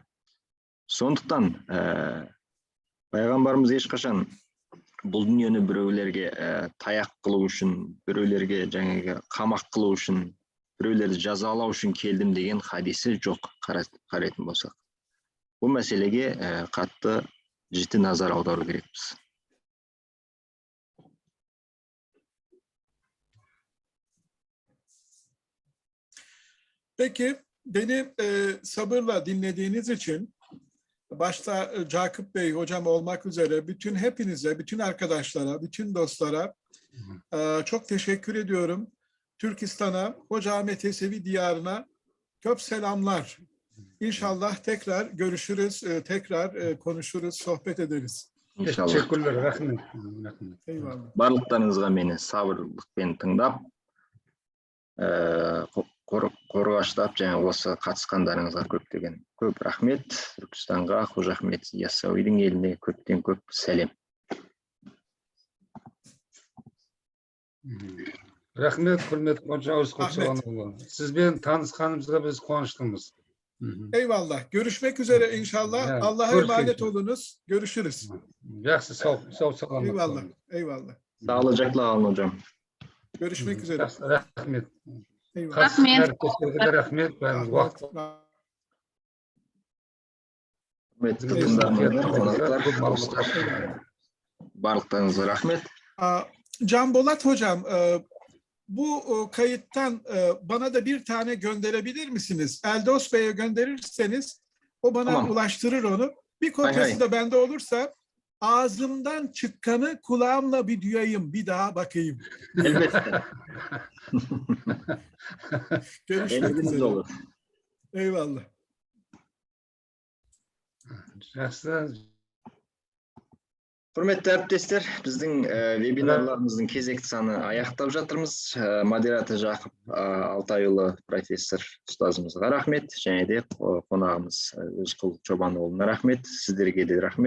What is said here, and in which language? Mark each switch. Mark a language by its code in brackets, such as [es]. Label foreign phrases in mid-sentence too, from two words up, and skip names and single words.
[kk] Сондықтан пайғамбарымыз ешқашан бұл дүниені біреулерге таяқ қылу үшін, біреулерге жаңағы қамақ қылу үшін, біреулерді жазалау үшін келдім деген хадисі жоқ қарайтын болсақ. Бұл мәселеге қатты жіті назар аудару керекпіз. [tr] Peki, beni sabırla dinlediğiniz için başta Cakup Bey hocam olmak üzere bütün hepinize, bütün arkadaşlara, bütün dostlara çok teşekkür ediyorum. Türkistan'a, Hoca Ahmet Yesevi diyarına çok selamlar. İnşallah tekrar görüşürüz, tekrar konuşuruz, sohbet ederiz. İnşallah. Teşekkürler, rahmet. Eyvallah. [kk] Барлықтарыңызға мені сабырлықпен тыңдап, қорғаштап, және осы қатысқандарыңызға көп рахмет. Түркістанға, Қожа Ахмет Яссауидің еліне көптен көп сәлем. Рахмет, құрметті Қожа Özkoçoğlu'na. Sizбен tanışkanımızға biz қуаныштымыз. [tr] Eyvallah. Görüşmek üzere inşallah. Yani, Allah'a emanet olunuz. Görüşürüz. [kk] Жақсы, сау саламат. [tr] Eyvallah. Eyvallah. Sağlıcakla kalın hocam. Görüşmek üzere. [kk] Рахмет. [tr] Eyvallah. [kk] Әріптестерге рахмет. Уақыт. Құрметті тыңдармандар, қонақтар, достар, барлықтарыңызға рахмет. [tr] Can Bolat hocam, bu kayıttan bana da bir tane gönderebilir misiniz? Eldos Bey'e gönderirseniz o bana Tamam. ulaştırır onu. Bir kopyası Hay hay. da bende olursa ağzımdan çıkanı kulağımla bir duyayım, bir daha bakayım. Elbette. Görüşmek Elinizde üzere. olur. Eyvallah. [kk] Жақсы. Құрметті әріптестер, біздің вебинарларымыздың кезекті саны аяқтап жатырмыз. Модератор Жақып Алтайұлы профессор ұстазымызға рахмет, және де қонағымыз Өзқұл Чобанұлына рахмет, сіздерге де рахмет.